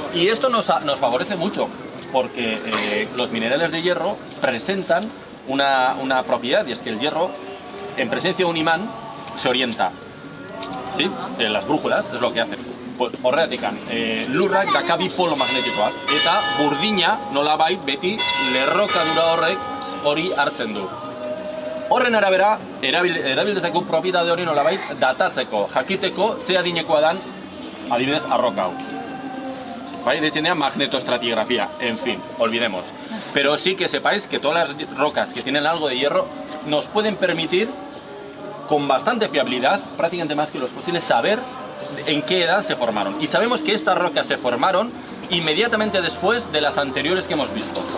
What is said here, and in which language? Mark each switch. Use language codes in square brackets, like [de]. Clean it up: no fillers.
[es] Y esto nos favorece mucho, porque los minerales de hierro presentan una propiedad, y es que el hierro, en presencia de un imán, se orienta. ¿Sí? Las brújulas es lo que hacen. [eu] Pues, horregatikan, lurrak dakabi polo magnetikoak, eta burdina nolabait beti lerrokadura horrek hori hartzen du. Horren arabera, erabildezeko propietate hori nolabait datatzeko, jakiteko ze adinekoa dan, adibidez, arroka hau. [es] ¿Vale? [eu] Deitzen [es] magnetostratigrafía, en fin, olvidemos. Pero sí que sepáis que todas las rocas que tienen algo de hierro nos pueden permitir, con bastante fiabilidad, prácticamente más que los fósiles, saber en qué edad se formaron. Y sabemos que estas rocas se formaron inmediatamente después de las anteriores que hemos visto.